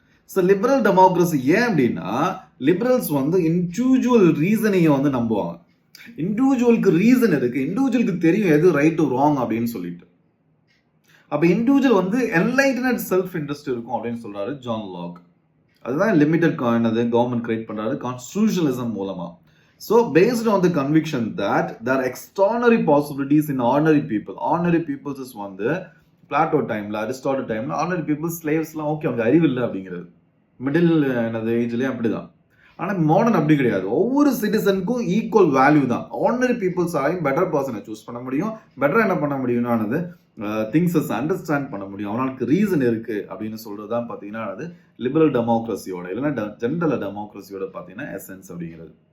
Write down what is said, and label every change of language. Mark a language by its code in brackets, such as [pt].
[ta] So liberal democracy ஏன் அப்படின்னா liberals வந்து இண்டிவிஜுவல் ரீசனிங்கை வந்து நம்புவாங்க. இண்டிவிஜுவலுக்கு ரீசன் இருக்கு, இண்டிவிஜுவலுக்கு தெரியும் எது ரைட் டு ராங் அப்படின்னு சொல்லிட்டு. அப்போ இண்டிவிஜுவல் வந்து என்லைட்டன்ட் செல்ஃப் இன்ட்ரெஸ்ட் இருக்கும் அப்படின்னு சொல்றாரு ஜான் லாக். அதுதான் லிமிட்டட் கவர்மெண்ட் கிரியேட் பண்றாரு கான்ஸ்டிடியூஷனலிசம் மூலமா. [en] So based on the conviction that there are extraordinary possibilities in ordinary people. Ordinary people is [ta] வந்து பிளாட்டோ டைம்ல அரிஸ்டாட்டில் டைம்ல ஆர்டினரி பீப்புள் ஸ்லேவ்ஸ்லாம் ஓகே அவங்க அறிவு இல்லை அப்படிங்கிறது மிடில் ஏஜ்லேயும் அப்படிதான். ஆனால் மாடர்ன் அப்படி கிடையாது. ஒவ்வொரு சிட்டிசனுக்கும் ஈக்குவல் வேல்யூ தான். ஆர்டினரி பீப்புள்ஸாலையும் பெட்டர் பர்சனை சூஸ் பண்ண முடியும், பெட்டராக என்ன பண்ண முடியும்னானது திங்ஸஸ் அண்டர்ஸ்டாண்ட் பண்ண முடியும், அவனுக்கு ரீசன் இருக்கு அப்படின்னு சொல்றது தான் பார்த்தீங்கன்னா அது லிபரல் டெமோக்ரஸியோட இல்லைன்னா ஜென்ரல் டெமோக்ரஸியோட பார்த்தீங்கன்னா எசன்ஸ் அப்படிங்கிறது.